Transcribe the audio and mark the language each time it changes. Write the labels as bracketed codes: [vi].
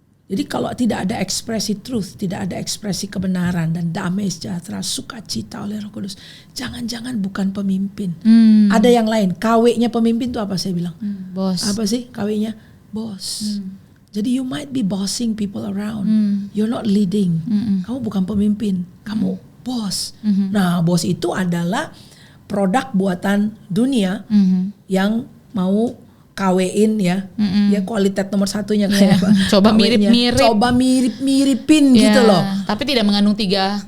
[id] Jadi kalau tidak ada ekspresi truth, tidak ada ekspresi kebenaran dan damai sejahtera, sukacita oleh Roh Kudus, jangan-jangan bukan pemimpin. Ada yang lain. KW-nya pemimpin itu apa saya bilang? Bos. Apa sih KW-nya? Bos. [en] Jadi you might be bossing people around. You're not leading. [id] Kamu bukan pemimpin. Kamu bos. Nah, bos itu adalah produk buatan dunia yang mau KW-in ya, ya kualitas nomor satunya kayak coba mirip-mirip, coba mirip-miripin gitu loh. Tapi tidak mengandung 3